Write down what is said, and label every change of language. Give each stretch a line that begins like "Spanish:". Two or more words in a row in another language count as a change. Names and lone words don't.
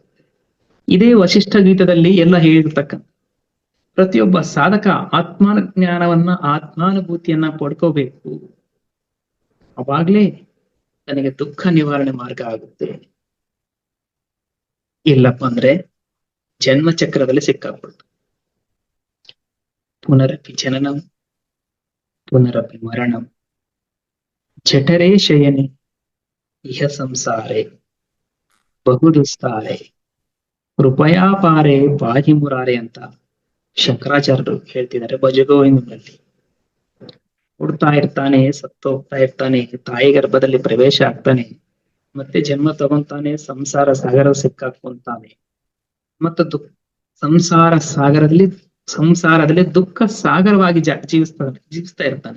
Kannada: ಇದೇ ವಶಿಷ್ಠ ಗೀತದಲ್ಲಿ ಎಲ್ಲ ಹೇಳಿರ್ತಕ್ಕಂಥ ಪ್ರತಿಯೊಬ್ಬ ಸಾಧಕ ಆತ್ಮಜ್ಞಾನವನ್ನ, ಆತ್ಮಾನುಭೂತಿಯನ್ನ ಪಡ್ಕೋಬೇಕು. ಅವಾಗ್ಲೇ ನನಗೆ ದುಃಖ ನಿವಾರಣೆ ಮಾರ್ಗ ಆಗುತ್ತೆ. ಇಲ್ಲಪ್ಪ ಅಂದ್ರೆ ಜನ್ಮ ಚಕ್ರದಲ್ಲಿ ಸಿಕ್ಕಾಕೊಳ್ತು.
Sanskrit: ಪುನರಪಿ ಜನನಂ ಪುನರಪಿ ಮರಣಂ ಜಠರೇ ಶಯನೆ ಇಹ ಸಂಸಾರೆ ಬಹುದುಸ್ತಾರೆ ಕೃಪಯಾ ಪಾರೆ ಬಾಹಿ ಮುರಾರೆ
Kannada: ಅಂತ ಶಂಕರಾಚಾರ್ಯರು ಹೇಳ್ತಿದ್ದಾರೆ ಭಜಗೋವಿಂದನಲ್ಲಿ. ಹುಡ್ತಾ ಇರ್ತಾನೆ, ಸತ್ತೋಗ್ತಾ ಇರ್ತಾನೆ, ತಾಯಿ ಗರ್ಭದಲ್ಲಿ ಪ್ರವೇಶ ಆಗ್ತಾನೆ, ಮತ್ತೆ ಜನ್ಮ ತಗೊಂತಾನೆ, ಸಂಸಾರ ಸಾಗರ ಸಿಕ್ಕಾಕೊಂತಾನೆ, ಮತ್ತು ಸಂಸಾರದಲ್ಲಿ ದುಃಖ ಸಾಗರವಾಗಿ ಜೀವಿಸ್ತಾ ಇರ್ತಾನೆ.